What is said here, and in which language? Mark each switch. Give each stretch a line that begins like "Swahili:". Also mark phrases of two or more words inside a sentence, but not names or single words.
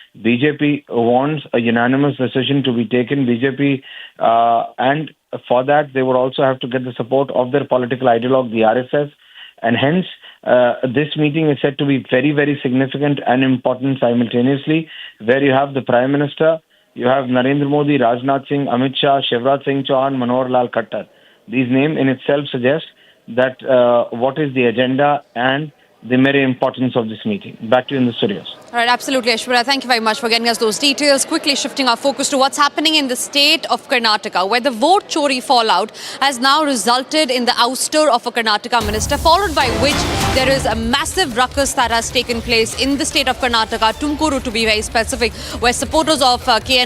English: BJP wants a unanimous decision to be taken. BJP, and for that, they would also have to get the support of their political ideologue, the RSS, and hence this meeting is said to be very, very significant and important simultaneously, where you have the Prime Minister, you have Narendra Modi, Rajnath Singh, Amit Shah, Shivraj Singh Chauhan, Manohar Lal Khattar. These names in itself suggest that what is the agenda and the very importance of this meeting. Back to you in the studios. All right, absolutely, Aishwarya. Thank you very much for getting us those details. Quickly shifting our focus to what's happening in the state of Karnataka, where the vote Chori fallout has now resulted in the ouster of a Karnataka minister, followed by which there is a massive ruckus that has taken place in the state of Karnataka, Tumkuru to be very specific, where supporters of K.N.